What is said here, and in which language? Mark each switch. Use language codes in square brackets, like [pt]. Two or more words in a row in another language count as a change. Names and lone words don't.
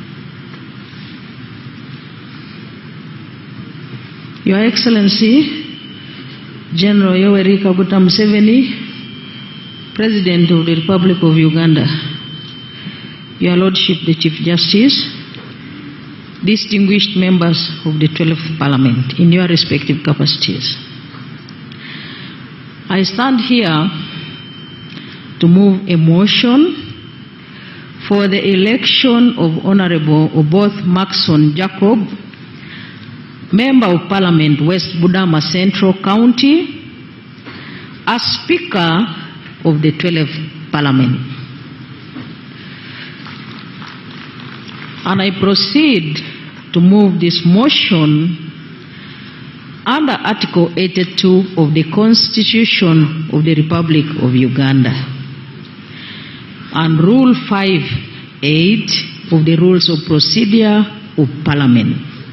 [en] Your Excellency, General Yoweri Kaguta Museveni, President of the Republic of Uganda, Your Lordship the Chief Justice, distinguished members of the 12th Parliament in your respective capacities. I stand here to move a motion for the election of Honorable Oboth Maxson Jacob, Member of Parliament, West Budama Central County, as Speaker of the 12th Parliament. And I proceed to move this motion under Article 82 of the Constitution of the Republic of Uganda and Rule 5(8) of the Rules of Procedure of Parliament.